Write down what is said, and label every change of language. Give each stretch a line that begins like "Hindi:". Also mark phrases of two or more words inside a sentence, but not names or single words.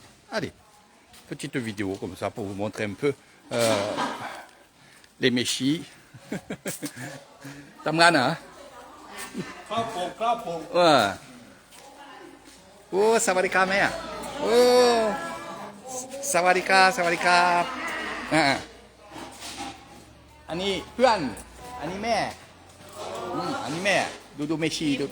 French: Allez, petite vidéo comme ça pour vous montrer un peu les méchis.
Thai: ทำงานเหรอ ครับผม โอ้สวัสดีครับแม่โอ้สวัสดีครับสวัสดีครับอันนี้เพื่อนอันนี้แม่อันนี้แม่ดูเมชีดู